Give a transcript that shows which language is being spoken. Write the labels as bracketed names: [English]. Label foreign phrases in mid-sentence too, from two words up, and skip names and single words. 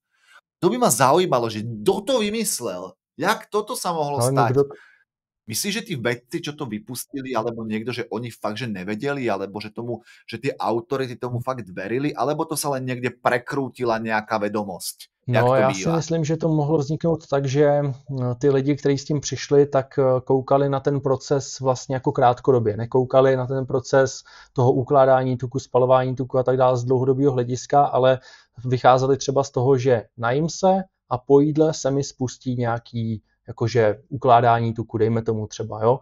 [Slovak] To by ma zaujímalo, že kto to vymyslel? Jak toto sa mohlo stať? Myslíš, že tí vedci, čo to vypustili, alebo niekto, že oni fakt, že nevedeli, alebo že tie autority tomu fakt verili, alebo to sa len niekde prekrútila nejaká vedomosť? [Czech] No, já si myslím, že to mohlo vzniknout tak, že ty lidi, kteří s tím přišli, tak koukali na ten proces vlastně jako krátkodobě. Nekoukali na ten proces toho ukládání tuku, spalování tuku a tak dále z dlouhodobého hlediska, ale vycházeli třeba z toho, že najím se a po jídle se mi spustí nějaký jakože ukládání tuku, dejme tomu třeba, jo.